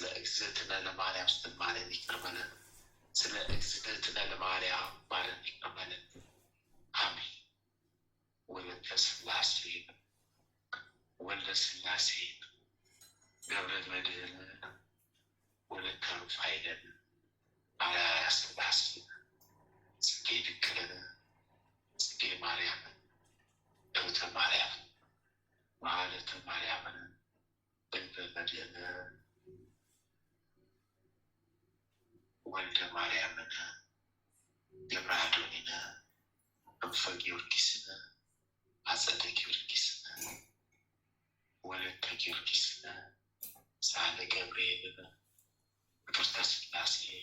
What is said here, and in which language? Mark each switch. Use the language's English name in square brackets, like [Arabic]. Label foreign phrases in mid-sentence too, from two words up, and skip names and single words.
[Amharic] እግዝእትነ ለማርያም ስትል ማረን፣ ይቅር በለን። ስለ እግዝእትነ ለማርያም ማረን፣ ይቅር በለን። አሜን። ወለተ ሥላሴ ወልደ ሥላሴ ገብረ መድኅን ወለተ ሩፋኤልን አርአያ ሥላሴ ጽጌ ድንግልን ማርያም እህተ ማርያም ማህለተ ማርያምን በበደለ ወልደ ማርያምን ገብረ አዶኒነ እንፈ ጊዮርጊስነ አጸደ ጊዮርጊስነ ወለተ ጊዮርጊስነ ሳህለ ገብርኤልነ ቅድስተ ሥላሴ